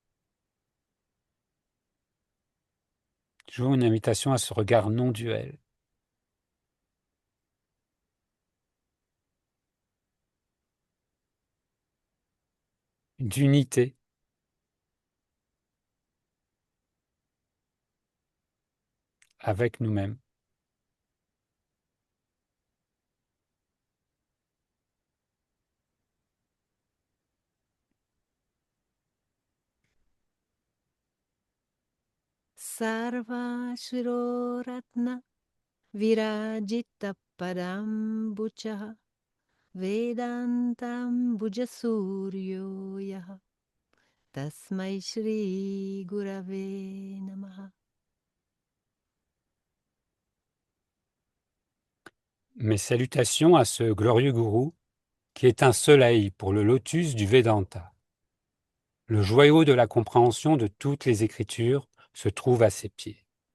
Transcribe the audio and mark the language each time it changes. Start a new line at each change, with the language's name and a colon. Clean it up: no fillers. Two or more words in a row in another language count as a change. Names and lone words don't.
French: Toujours une invitation à ce regard non duel. D'unité avec nous-mêmes.
Sanskrit: सर्व शिरोरत्न विराजित पदाम्बुज वेदान्तं बुजसूर्यो यः तस्मै श्री गुरवे नमः.
French: Mes salutations à ce glorieux gourou qui est un soleil pour le lotus du Vedanta. Le joyau de la compréhension de toutes les Écritures se trouve à ses pieds.